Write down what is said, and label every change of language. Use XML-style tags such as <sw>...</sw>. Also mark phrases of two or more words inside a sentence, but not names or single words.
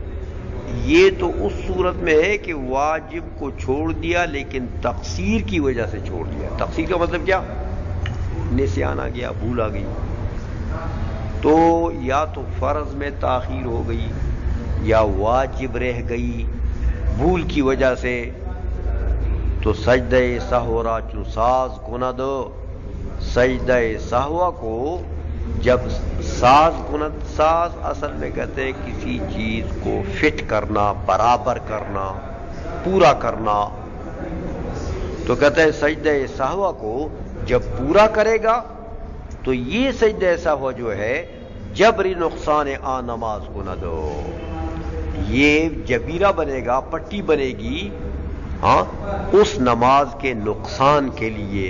<ur>یہ تو اس صورت میں ہے کہ واجب کو چھوڑ دیا لیکن تقصیر کی وجہ سے چھوڑ دیا. تقصیر کا مطلب کیا؟ نسیان آ گیا، بھول آ گئی. تو یا تو فرض میں تاخیر ہو گئی یا واجب رہ گئی بھول کی وجہ سے، تو</ur> <fa>سجدہ سہو را چون ساز کند،</fa> <ur>سجدہ سہو کو جب</ur> <fa>ساز کند،</fa> <ur>ساز اصل میں کہتے ہیں کسی چیز کو فٹ کرنا، برابر کرنا، پورا کرنا. تو کہتے ہیں سجدہ سہو کو جب پورا کرے گا تو یہ سجدہ سہو جو ہے</ur> <fa>جبری نقصان آ نماز کند،</fa> <ur>یہ جبیرہ بنے گا، پٹی بنے گی، ہاں اس نماز کے نقصان کے لیے.</ur>